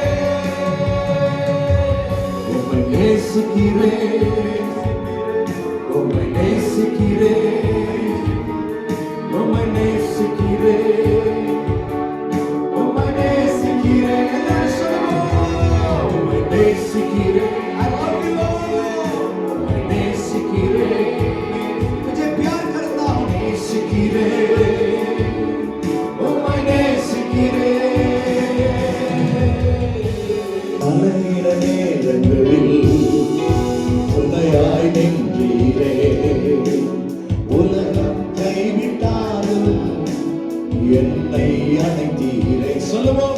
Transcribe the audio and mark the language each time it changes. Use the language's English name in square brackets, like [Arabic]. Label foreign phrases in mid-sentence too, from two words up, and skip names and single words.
[Tamil] உம்மை நேசிக்கிறேன், உம்மை நேசிக்கிறேன், உம்மை நேசிக்கிறேன், உம்மை நேசிக்கிறேன். எல்லாரும் சொல்லுவோம். உம்மை நேசிக்கிறேன். [English] I love you Lord. [Tamil] உம்மை நேசிக்கிறேன். [Hindi] मुझे प्यार करता हूँ. [Tamil] நேசிக்கிறேன், உம்மை நேசிக்கிறேன். அலைகிற நேரங்களில் துணையாய் நின்றீரே. உலகம் கைவிட்டாலும் என்னை அணைத்தீரே. சொல்லுவோம்.